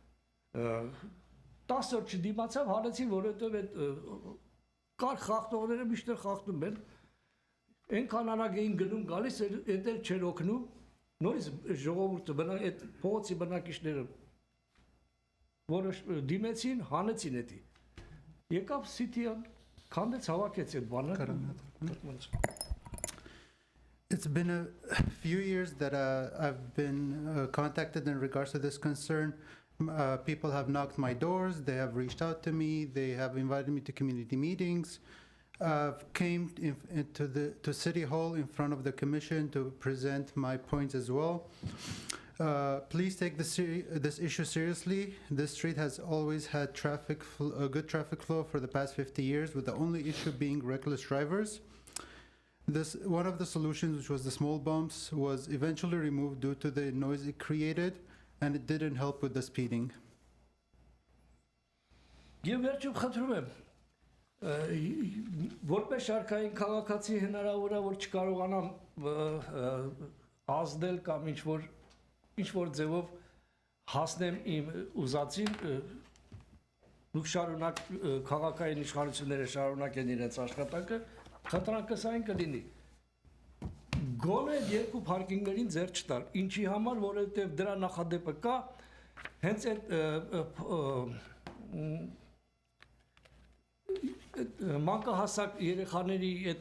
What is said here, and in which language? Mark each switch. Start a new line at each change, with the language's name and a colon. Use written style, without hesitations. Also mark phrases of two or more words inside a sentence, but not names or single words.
Armenian: 10 օր չդիմացավ, հանեցին, որովհետև այդ կարգ խախտողները միշտ խախտում են։ Այնքան արագ էին գնում գալիս, այդ էլ չէր օգնում։ Նորից ժողովուրդը այդ փողոցի բնակիչները որոշ դիմեցին, հանեցին էդի։ Եկավ սիթիան, քանդեց, հավաքեց այդ բանը։
English: It's been a few years that I've been contacted in regards to this concern. People have knocked my doors, they have reached out to me, they have invited me to community meetings. Came to City Hall in front of the commission to present my points as well. Please take this issue seriously. This street has always had a good traffic flow for the past 50 years, with the only issue being reckless drivers. One of the solutions, which was the small bumps, was eventually removed due to the noise it created, and it didn't help with the speeding.
Armenian: Որպես շարքային քաղաքացի հնարավոր է որ չկարողանամ ազդել կամ ինչ որ ձևով հասնեմ իմ ուզածին, դուք շարունակ քաղաքային իշխանությունները շարունակեն իրենց աշխատանքը, խնդրանքս այն կլինի գոնե 2 փարքինգներին ձեռ չտալ, ինչի համար, որովհետև դրա նախադեպը կա, հենց մանկահասակ երեխաների այդ